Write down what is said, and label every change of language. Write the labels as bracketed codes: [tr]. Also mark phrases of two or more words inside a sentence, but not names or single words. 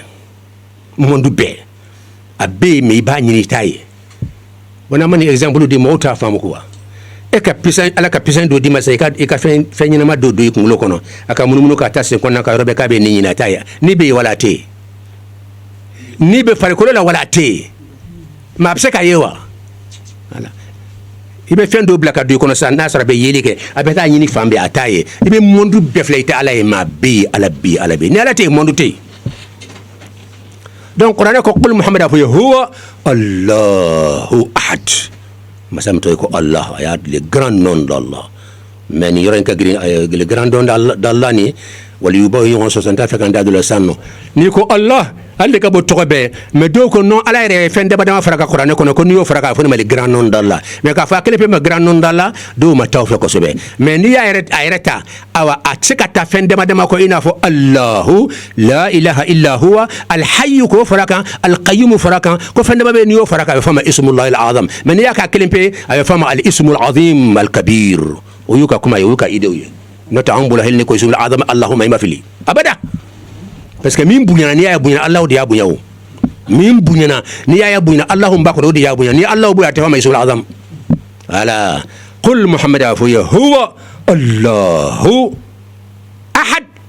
[bm] monde bɛɛ a bɛ yen mais i b'a ɲini i t'a ye bon n'an ma nin exemple di mɔgɔw t'a faamu quoi e ka pisan ala ka pisan dɔ d'i ma sa i ka fɛn ɲɛnama dɔ don i kunkolo kɔnɔ a ka munumunu ka taa sen kɔnɔna ka yɔrɔ bɛɛ k'a bɛ nin ɲini a t'a ye n'i bɛ yen wala a tɛ yen n'i bɛ farikolo la wala a tɛ yen mais a bɛ se k'a ye wa voilà i bɛ fɛn dɔw bila ka don i kɔnɔ sisan n'a sɔrɔ a bɛ yeli kɛ a bɛ taa ɲini fan bɛɛ a t'a ye i bɛ monde bɛɛ filɛ i tɛ ala ye mais a bɛ yen ala bɛ yen ala bɛ yen ni ala tɛ yen monde tɛ yen donc kuranɛ ko [ar] قل محمد [bm] a f'u ye [ar] هو الله أحد [bm] masa min to ko allah a y'a [fr] le grand nom d'allah [bm] mais ni yɔrɔ in ka girin [fr] le grand nom d'allah [bm] ni waliyubaw ye ɲɔgɔn sɔsɔ n t'a fɛ ka n da don la sisan nɔ n'i ko allah ale de ka bɔ tɔgɔ bɛɛ mais dɔw ko non ala yɛrɛ ye fɛn dama dama fara ka kuranɛ kɔnɔ ko n'i y'o fara k'a fɔ ne ma [fr] le grand nom d'allah [bm] mais k'a fɔ a kelen pe ma [fr] grand nom d'allah [bm] dɔw ma taa o fɛ kosɛbɛ mais n'i y'a yɛrɛ ta awa a tɛ se ka taa fɛn dama dama kɔ i n'a fɔ [ar] الله لا إله إلا هو الحي [bm] k'o fara kan alqayyumu fara kan ko fɛn dama bɛ n'i y'o fara kan a bɛ fɔ a ma [ar] اسم الله الأعظم [bm] mais n'i y'a k'a kelen pe a bɛ fɔ a ma [ar] الاسم العظيم الكبير [bm] o y'u ka kuma ye o y'u ka idew ye n'o tɛ anw bolo hali ni ko [ar] اسم الأعظم اللهم [bm] i ma fili abada [fr] parce que [bm] min buɲana n'i y'a buɲana allah de y'a buɲa o min buɲana n'i y'a buɲana allah b'a kɔnɔ o de y'a buɲa ni allah bonya a tɛ fɔ a ma [ar] اسم الأعظم [bm] voilà [ar] قل محمد [bm] a f'u ye [ar] هو الله أحد